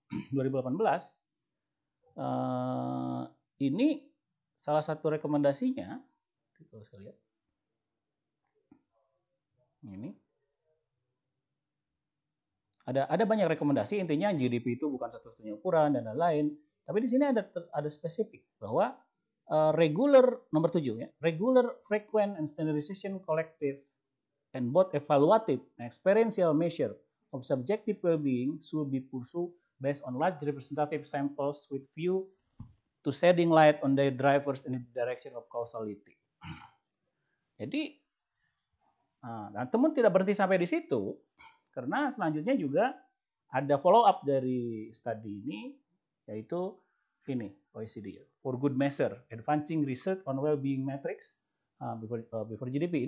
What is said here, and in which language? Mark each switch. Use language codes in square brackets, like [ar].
[id] 2018 ini salah satu rekomendasinya, kalau saya lihat ini ada banyak rekomendasi, intinya GDP itu bukan satu-satunya ukuran dan lain-lain. Tapi di sini ada spesifik bahwa regular nomor 7 ya, [en] regular, frequent, and standardization collective and both evaluative and experiential measure of subjective well-being should be pursued based on large representative samples with view to shedding light on their drivers in the direction of causality. [id] Jadi, nah, teman tidak berhenti sampai di situ, karena selanjutnya juga ada follow up dari studi ini, yaitu ini [en] OECD for good measure, advancing research on well-being metrics before GDP.